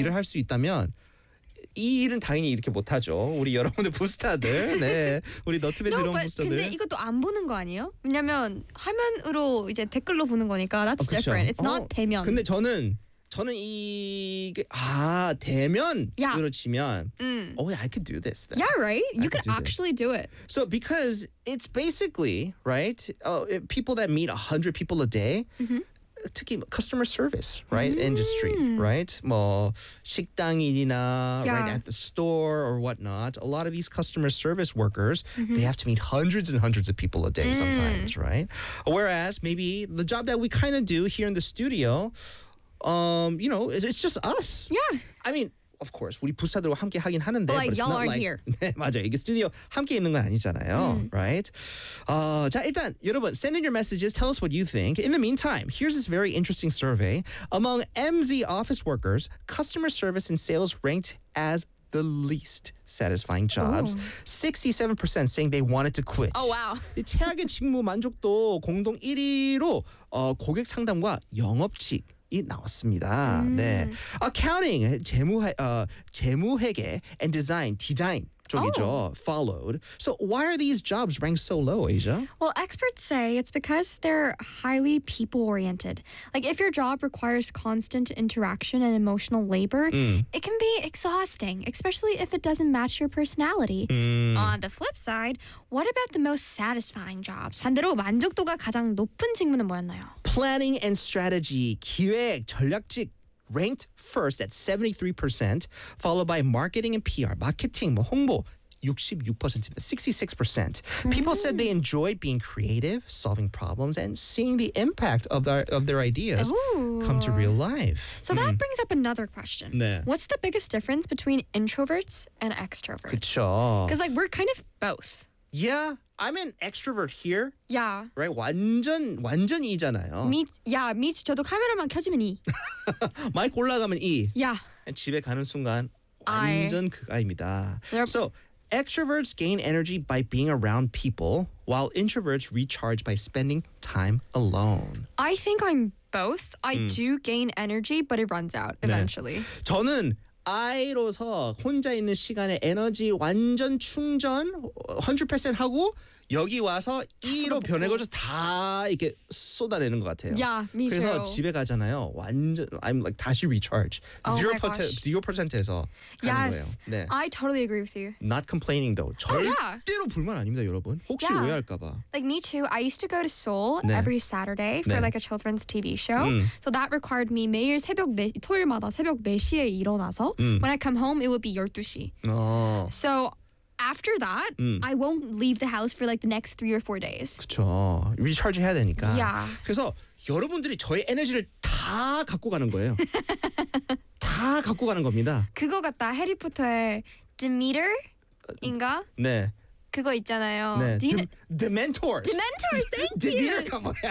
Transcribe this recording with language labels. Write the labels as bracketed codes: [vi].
[ko] 일을 할 수 있다면 이 일은 당연히 이렇게 못하죠. 우리 여러분들 부스터들, 네, 우리 너튜브에 들어온 부스터들. 근데 이것도 안 보는 거 아니에요? 왜냐면 화면으로 이제 댓글로 보는 거니까 [en] that's 어, different. It's 어, not [ko] 대면. 근데 저는 이게 아 대면으로 [en] yeah. 치면 oh yeah, I could do this. Then. Yeah, right. You could actually do it. So because it's basically right, people that meet 100 people a day. Mm-hmm. [ko] 특히 [en] customer service, right? Industry, right? [ko] 뭐 식당이나 [en] yeah. right at the store or whatnot. A lot of these customer service workers, mm-hmm. they have to meet hundreds and hundreds of people a day sometimes, right? Whereas maybe the job that we kind of do here in the studio, you know, it's just us. Yeah. I mean, of course, [ko] 우리 부스터들과 함께 하긴 하는데 [en] like, but it's y'all not aren't like, here. [ko] 네, 맞아요. 이게 스튜디오 함께 있는 건 아니잖아요. [en] Right? [ko] 자, 일단 여러분, [en] send in your messages. Tell us what you think. In the meantime, here's this very interesting survey. Among MZ office workers, customer service and sales ranked as the least satisfying jobs. Ooh. 67% saying they wanted to quit. Oh, wow. [ko] 최악의 직무 만족도 공동 1위로 고객 상담과 영업직. 이 나왔습니다. 네. Accounting, 재무회계, [en] and design [ko] 쪽이죠. Oh. [en] Followed. So why are these jobs ranked so low, Asia? Well, experts say it's because they're highly people-oriented. Like if your job requires constant interaction and emotional labor, it can be exhausting, especially if it doesn't match your personality. On the flip side, what about the most satisfying jobs? [ko] 반대로 만족도가 가장 높은 직무는 뭐였나요? [en] Planning and strategy, [ko] 기획, 전략직, [en] ranked first at 73%, followed by marketing and PR, [ko] 마케팅, 뭐 홍보, [en] 66%, 66%. People said they enjoyed being creative, solving problems, and seeing the impact of their ideas come to real life. So that brings up another question. [ko] 네. [en] What's the biggest difference between introverts and extroverts? [ko] 그쵸. [en] Because like, we're kind of both. Yeah, I'm an extrovert here. Yeah. [ko] Right? 완전 E잖아요. [en] Me too. [ko] 저도 카메라만 켜지면 E. 마이크 올라가면 E. [en] Yeah. [ko] 집에 가는 순간 완전 그 아이입니다. [en] Yep. So, extroverts gain energy by being around people, while introverts recharge by spending time alone. I think I'm both. I do gain energy, but it runs out eventually. [ko] 네. 저는 I로서 혼자 있는 시간에 에너지 완전 충전 100% 하고 여기 와서 E로 변해가지고 다 이렇게 쏟아내는 것 같아요. [en] Yeah, me [ko] 그래서 [en] too. [ko] 집에 가잖아요. 완전 [en] I'm like [ko] 다시 recharge. Oh 0%에서 [en] yes. [ko] 하는 거예요. [en] 네. I totally agree with you. Not complaining though. [ko] 절대로 oh, yeah. 불만 아닙니다, 여러분. 혹시 yeah. 오해할까봐. [en] Like me too. I used to go to Seoul 네. every Saturday for 네. like a children's TV show. So that required me [ko] 매일 새벽 토요일마다 새벽 4시에 일어나서 [en] when I come home it would be 12시. Oh. So after that, I won't leave the house for like the next 3 or 4 days. [ko] 그렇죠. Recharge 해야 되니까. [en] Yeah. [ko] 그래서 여러분들이 저의 에너지를 다 갖고 가는 거예요. 다 갖고 가는 겁니다. 그거 같다. 해리포터의 Demeter인가? 네. 그거 있잖아요. 네. Dementors. [en] Dementors, thank you. Demeter, come on.